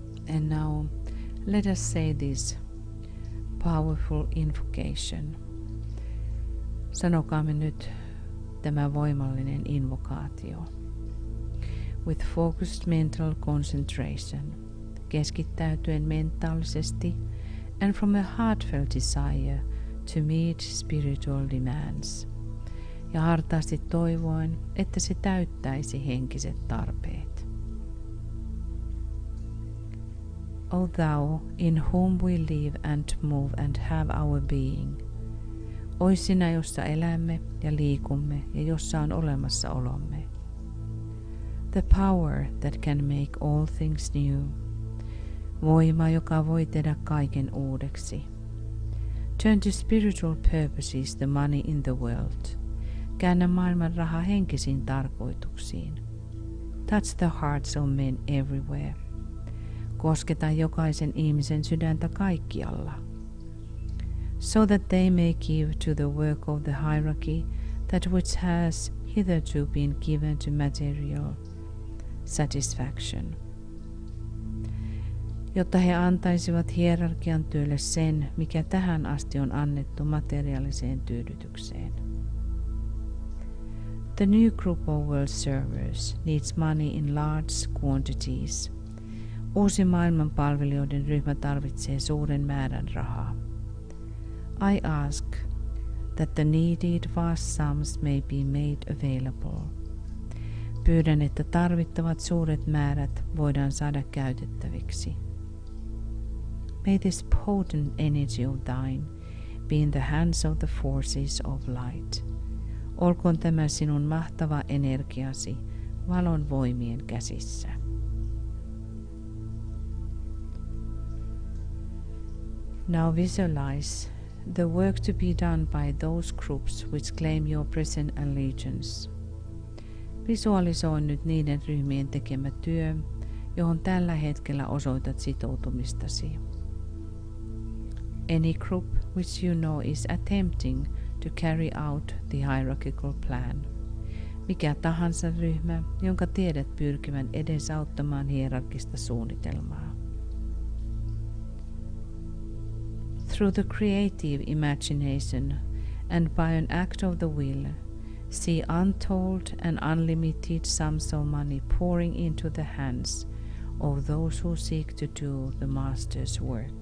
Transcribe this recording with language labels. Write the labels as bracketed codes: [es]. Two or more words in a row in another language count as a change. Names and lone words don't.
[en] And now let us say this powerful invocation. [fi] Sanokaamme nyt tämä voimallinen invokaatio. [en] With focused mental concentration, [fi] keskittäytyen mentaalisesti [en] and from a heartfelt desire to meet spiritual demands. [fi] Ja hartaasti toivoen, että se täyttäisi henkiset tarpeet. [en] O thou, in whom we live and move and have our being. [fi] Oi sinä, jossa elämme ja liikumme ja jossa on olemassaolomme. [en] The power that can make all things new. [fi] Voima, joka voi tehdä kaiken uudeksi. [en] Turn to spiritual purposes the money in the world. [fi] Käännä maailman raha henkisiin tarkoituksiin. [en] Touch the hearts of men everywhere. [fi] Kosketa jokaisen ihmisen sydäntä kaikkialla. [en] So that they may give to the work of the hierarchy that which has hitherto been given to material satisfaction. [fi] Jotta he antaisivat hierarkian työlle sen, mikä tähän asti on annettu materiaaliseen tyydytykseen. [en] The new group of world servers needs money in large quantities. [fi] Uusi maailman palvelijoiden ryhmä tarvitsee suuren määrän rahaa. [en] I ask that the needed vast sums may be made available. [fi] Pyydän, että tarvittavat suuret määrät voidaan saada käytettäviksi. [en] May this potent energy of thine be in the hands of the forces of light. [fi] Olkoon tämä sinun mahtava energiasi valon voimien käsissä. [en] Now visualize the work to be done by those groups which claim your present allegiance. [fi] Visualisoi nyt niiden ryhmien tekemä työ, johon tällä hetkellä osoitat sitoutumistasi. [en] Any group which you know is attempting to carry out the hierarchical plan. [fi] Mikä tahansa ryhmä, jonka tiedät pyrkivän edesauttamaan hierarkista suunnitelmaa. [en] Through the creative imagination and by an act of the will, see untold and unlimited sums of money pouring into the hands of those who seek to do the Master's work.